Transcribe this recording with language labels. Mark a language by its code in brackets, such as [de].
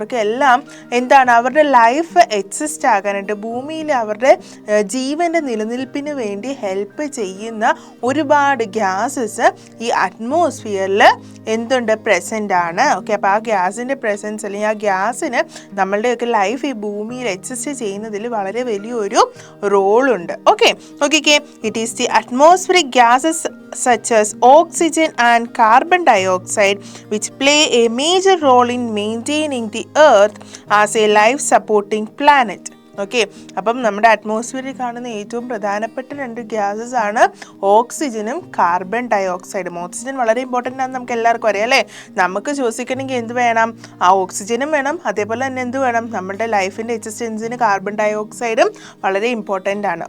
[ml] അവർക്ക് എല്ലാം എന്താണ്, അവരുടെ ലൈഫ് എക്സിസ്റ്റ് ആകാനായിട്ട്, ഭൂമിയിൽ അവരുടെ ജീവൻ്റെ നിലനിൽപ്പിന് വേണ്ടി ഹെൽപ്പ് ചെയ്യുന്ന ഒരുപാട് ഗ്യാസസ് ഈ അറ്റ്മോസ്ഫിയറിൽ എന്തുണ്ട്? പ്രസൻ്റ് ആണ്. ഓക്കെ, അപ്പോൾ ആ ഗ്യാസിൻ്റെ പ്രസൻസ് അല്ലെങ്കിൽ ആ ഗ്യാസിന് നമ്മളുടെയൊക്കെ ലൈഫ് ഈ ഭൂമിയിൽ എക്സിസ്റ്റ് ചെയ്യുന്നതിൽ വളരെ വലിയൊരു റോളുണ്ട്. [en] Okay, it is the atmospheric gases such as oxygen and carbon dioxide which play a major role in maintaining the earth as a life supporting planet. [ml] Okay, അപ്പം നമ്മുടെ അറ്റ്മോസ്ഫിയറിൽ കാണുന്ന ഏറ്റവും പ്രധാനപ്പെട്ട 2 ഗ്യാസസ് ആണ് ഓക്സിജനും കാർബൺ ഡയോക്സൈഡും. ഓക്സിജൻ വളരെ ഇമ്പോർട്ടൻ്റ് ആണ്, നമുക്ക് എല്ലാവർക്കും അറിയാം അല്ലേ. നമുക്ക് ശ്വസിക്കണമെങ്കിൽ എന്ത് വേണം? ആ ഓക്സിജനും വേണം. അതേപോലെ തന്നെ എന്ത് വേണം? നമ്മുടെ ലൈഫിൻ്റെ എക്സിസ്റ്റൻസിന് കാർബൺ ഡയോക്സൈഡും വളരെ ഇമ്പോർട്ടൻ്റ് ആണ്.